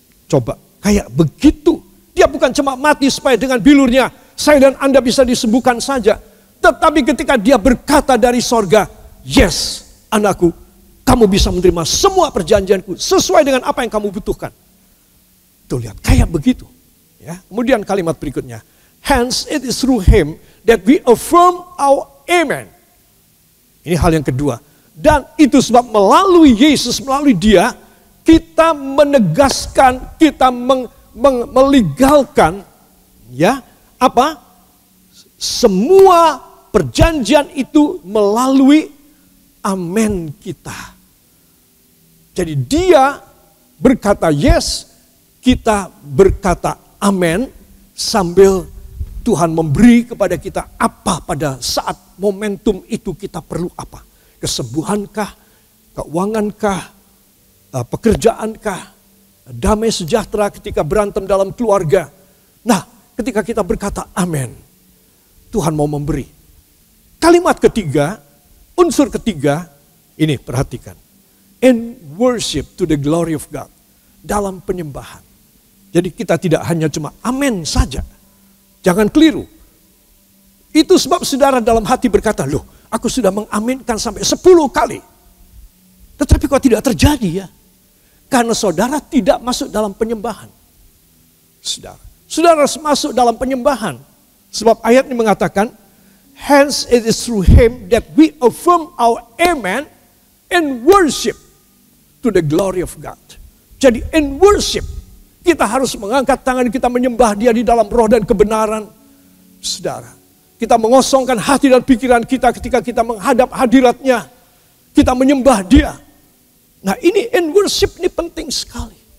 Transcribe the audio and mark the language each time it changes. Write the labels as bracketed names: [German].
[Indonesian] Coba, kayak begitu. Dia bukan cuma mati supaya dengan bilurnya saya dan Anda bisa disembuhkan saja. Tetapi ketika Dia berkata dari sorga, yes anakku, kamu bisa menerima semua perjanjianku sesuai dengan apa yang kamu butuhkan. Tuh lihat, kayak begitu. Ya. Kemudian kalimat berikutnya. [English] Hence it is through Him that we affirm our amen. [Indonesian] Ini hal yang kedua. Dan itu sebab melalui Yesus, melalui Dia, kita menegaskan, kita melegalkan, ya, apa? Semua perjanjian itu melalui amen kita. Jadi Dia berkata yes, kita berkata amin, sambil Tuhan memberi kepada kita apa pada saat momentum itu kita perlu apa. Kesembuhankah, keuangankah, pekerjaankah, damai sejahtera ketika berantem dalam keluarga. Nah, ketika kita berkata amin, Tuhan mau memberi. Kalimat ketiga, unsur ketiga, ini perhatikan. [English] In worship to the glory of God. [Indonesian] Dalam penyembahan. Jadi kita tidak hanya cuma amin saja. Jangan keliru. Itu sebab saudara dalam hati berkata, loh aku sudah mengaminkan sampai 10 kali. Tetapi kok tidak terjadi ya? Karena saudara tidak masuk dalam penyembahan. Saudara masuk dalam penyembahan. Sebab ayat ini mengatakan, [English] hence it is through him that we affirm our amen and worship to the glory of God. [Indonesian] Jadi [English] in worship, [Indonesian] kita harus mengangkat tangan kita menyembah dia di dalam roh dan kebenaran. Saudara, kita mengosongkan hati dan pikiran kita ketika kita menghadap hadiratnya. Kita menyembah dia. Nah ini [English] in worship [Indonesian] ini penting sekali.